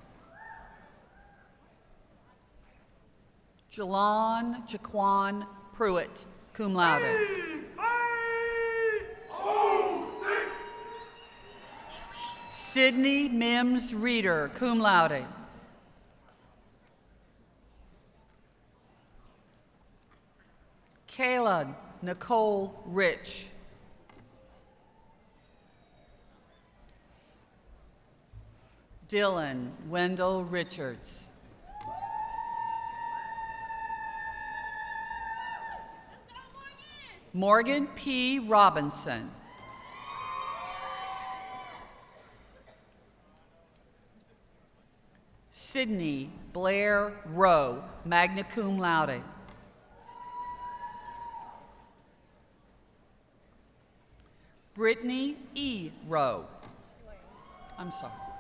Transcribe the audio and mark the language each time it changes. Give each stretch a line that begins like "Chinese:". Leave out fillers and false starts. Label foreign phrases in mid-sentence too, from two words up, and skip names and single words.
English: Jalon Jaquan Pruitt,
Latin: cum laude.
English: Sydney Mims Reeder,
Latin: cum laude.
English: Kayla Nicole Rich. Dylan Wendell Richards. Morgan P. Robinson. Sydney Blair Rowe,
Latin: magna cum laude.
English: Brittany E. Rowe. I'm sorry.